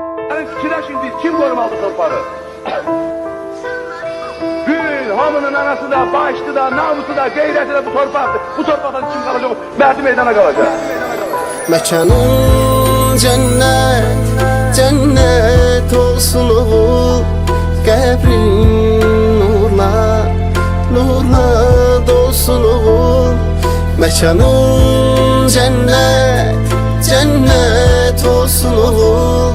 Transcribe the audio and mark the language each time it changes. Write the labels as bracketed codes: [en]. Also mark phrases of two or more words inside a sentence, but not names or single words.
[az] Fikirləşin, kim qorumalı torpağı? Gül, hamının anası da, başlı da, namusu da, qeyrəti de bu torpaqdır. Bu torpaqdan kim qalacaq? Məhdi meydana qalacaq. [tr] Mekanın cennet, cennet olsun oğul. [az] Qəbrin nurla, nurla dolsun oğul. [tr] Mekanın cennet, cennet olsun oğul.